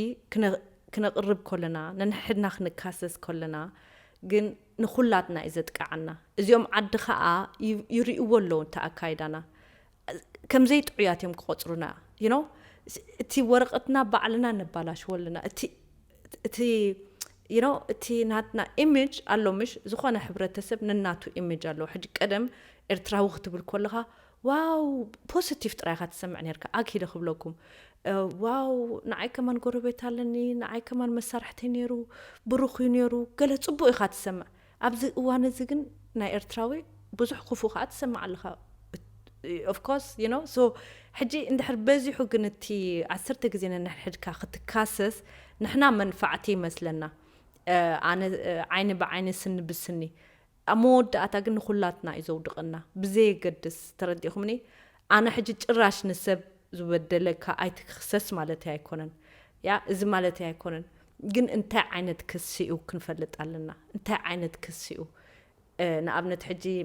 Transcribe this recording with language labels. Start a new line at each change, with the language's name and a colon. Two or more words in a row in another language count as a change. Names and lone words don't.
Tigrinya: ክነቕርብ ኮለና ነንሕድና ክንካሰስ ኮለና ግን ንኹላትና እዩ ዘጥቃዓና እዚኦም ዓዲ ከዓ ይርእይዎ ኣለዉ እንተ ኣካይዳና ከምዘይ ጥዑያት እዮም ክቆፅሩና
English: you know
Tigrinya: እቲ ወረቐትና ባዕልና ነባላሽወለና እቲ
English: you know
Tigrinya: እቲ ናትና ኢሜጅ ኣሎ ምሽ ዝኾነ ሕብረተሰብ ነናቱ ኢሜጅ ኣለዎ ሕጂ ቀደም ኤርትራዊ ክትብል ኮለኻ ዋው ፖዚቲቭ ጥራይካ ትሰምዕ ነርካ ኣኪደ ክብለኩም ዋው ንዓይ ከማን ጎረቤት ኣለኒ ንዓይ ከማን መሳርሕቲ ነይሩ ብሩኽ እዩ ነይሩ ገለ ጽቡቕ ኢኻ ትሰምዕ ኣብዚ እዋን እዚ ግን ናይ ኤርትራዊ ብዙሕ ክፉ ከዓ ትሰምዕ ኣለኻ
English: of course you know so
Tigrinya: ሕጂ እንድሕር በዚሑ ግን እቲ 10 ግዜ ነንሕድካ ክትካሰስ ንሕና መንፋዕቲ ይመስለና ኣነ ዓይኒ ብዓይኒ ስኒ ብስኒ ኣመወዳእታ ግን ንኹላትና እዩ ዘውድቕና ብዘይገድስ ተረዲኹምኒ ኣነ ሕጂ ጭራሽ ንሰብ ዝበደለካ ኣይትክሰስ ማለት ኣይኮነን ያ እዚ ማለት ኣይኮነን ግን እንታይ ዓይነት ክሲ እዩ ክንፈልጥ ኣለና እንታይ ዓይነት ክሲ እዩ ንኣብነት ሕጂ